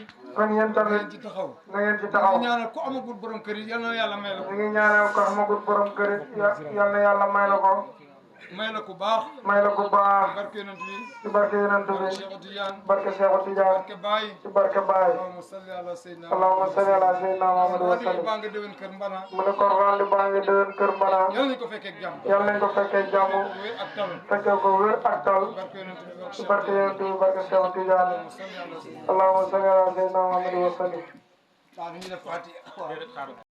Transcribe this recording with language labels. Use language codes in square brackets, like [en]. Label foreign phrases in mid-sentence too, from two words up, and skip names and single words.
[wo] kon yéen ngeen tamit ci taxaw. na ngeen ci ñu taxaw. ñaanal ku amagul borom kër yi yal na yàlla may la ko. ñu ngi ñaanal ko amagul borom kër it yal na yàlla may la ko. may la ku baax. may la ko baax. barke yonent bi. ci barke yonent barke bi. Cheikh Tidiane. barke Seexu Tijaan. barke Baye. ci barke Baay. [ar] اللهم صل على سيدنا. اللهم صل على سيدنا محمد و rajo sallim. [wo] baa nga déwén kër Mbana. mu ne kon rendi baa ngi déwén kër Mbana. yal nañu ko fekkee ak jàmm. yal nañ ko fekkee jàmm. wér ak tal. fekkee ko wér ak tal. barke yonent bi barke ci Cheikh barke yonent bi barke Seexu Tijaan. [ar] اللهم صل على سيدنا. اللهم صل على سيدنا محمد و سلم. [wo] waaw ñu def Fatiha.